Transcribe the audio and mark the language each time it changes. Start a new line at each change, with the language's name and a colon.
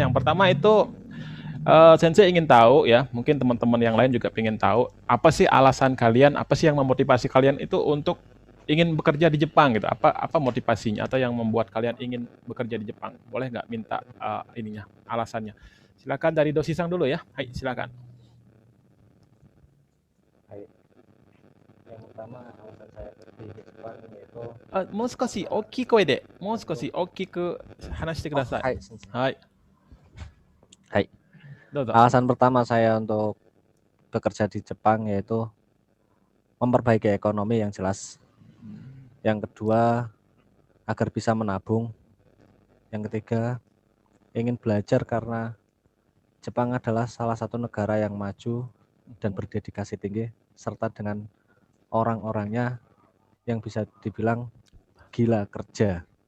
Indonesian: Yang pertama itu Sensei ingin tahu ya, mungkin teman-teman yang lain juga ingin tahu apa sih alasan kalian, apa sih yang memotivasi kalian itu untuk ingin bekerja di Jepang gitu. Apa motivasinya atau yang membuat kalian ingin bekerja di Jepang? Boleh nggak minta ininya alasannya? Silakan dari Dosisang dulu ya. Hai, silakan.
Japanese: Hai.
Indonesian: Yang pertama alasan saya pergi ke Jepang yaitu
Japanese: もう少し大きい声で、もう少し大きく話してください。 hai, sensei. はい、 Hai. どうぞ。
Indonesian: Alasan pertama saya untuk bekerja di Jepang yaitu memperbaiki ekonomi yang jelas. Yang kedua, agar bisa menabung. Yang ketiga, ingin belajar karena Jepang adalah salah satu negara yang maju dan berdedikasi tinggi, serta dengan orang-orangnya yang bisa dibilang gila kerja.